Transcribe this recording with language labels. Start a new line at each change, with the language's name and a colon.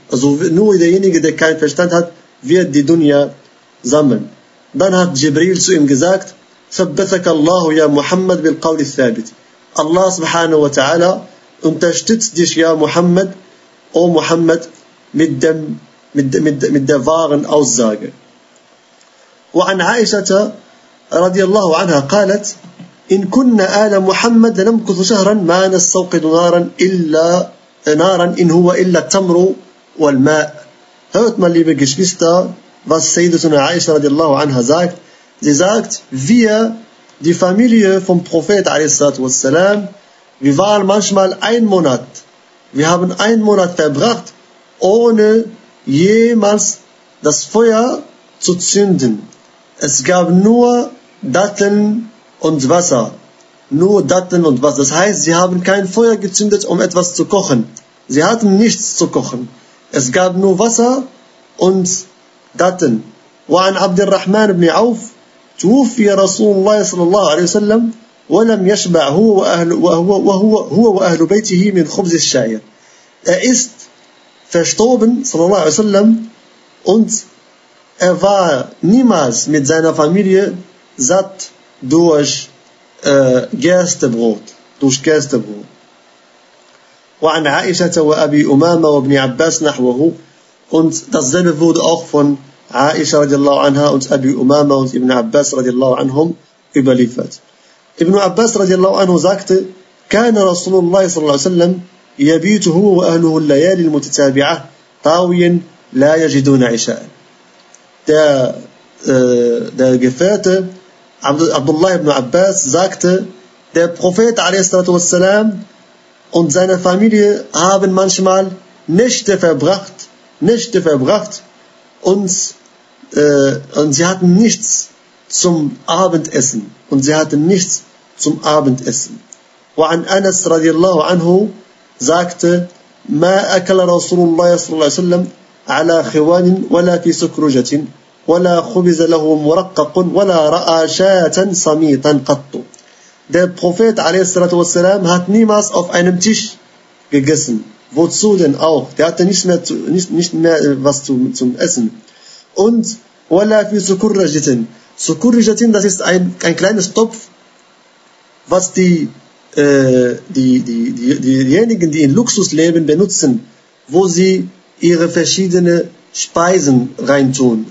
German: Also nur derjenige, der keinen Verstand hat, wird die Dunya sammeln. Dann hat Jibril zu ihm gesagt,
Arabic: ثبتك الله يا محمد بالقول الثابت.
German: Allah subhanahu wa ta'ala unterstützt dich, ja Muhammad, o Muhammad, mit der wahren Aussage.
Arabic: وعن عائشة رضي الله عنها قالت إن كنا آل محمد لنمكث شهرا ما نستوقد نارا إلا نارا إن هو إلا التمر والماء.
German: Hört mal, liebe Geschwister, was Sayyidatuna Aisha
Arabic: رضي الله عنها
German: sagt. Sie sagt, wir, die Familie vom Prophet a.s., wir waren manchmal einen Monat, wir haben einen Monat verbracht, ohne jemals das Feuer zu zünden. Es gab nur Datteln und Wasser. Nur Datteln und Wasser. Das heißt, sie haben kein Feuer gezündet, um etwas zu kochen. Sie hatten nichts zu kochen. Es gab nur Wasser und Datteln.
Arabic: وعن عبد الرحمن بن عوف توفي رسول الله صلى الله عليه وسلم ولم يشبع هو وأهل وهو وأهل بيته من خبز الشعير.
German: ist verstorben
Arabic: صلى الله عليه وسلم
German: und war niemals mit seiner Familie satt durch Gerstebrot, durch Gerstebrot.
Arabic: وعن عائشة وأبي أمامة وابن عباس نحوه.
German: und dasselbe wurde auch von Aisha radiallahu anha und Abi Umama und Ibn Abbas radiallahu anhum überliefert.
Arabic: Ibn Abbas radiallahu anhu sagte, كان رسول الله صلى الله عليه وسلم يبيت هو وأهله الليالي المتتابعة طاويا لا يجدون عشاء.
German: Der Gefährte Abdullah ibn Abbas sagte, der Prophet a.s.w. und seine Familie haben manchmal Nächte verbracht und sie hatten nichts zum Abendessen.
Arabic: وعن أنس رضي الله عنه sagte, ما أكل رسول الله صلى الله عليه وسلم على خوان ولا في سكرجة ولا خبز له مرقق ولا رأى شاة صميتا قط.
German: Der Prophet
Arabic: عليه الصلاة والسلام
German: hat niemals auf einem Tisch gegessen. Wozu denn auch? Der hatte nicht mehr was zum Essen. Und
Arabic: wala fi sukurrajatin.
German: Sukurrajatin, das ist ein kleines Topf, was diejenigen, die in Luxus leben, benutzen, wo sie ihre verschiedenen Speisen reintun.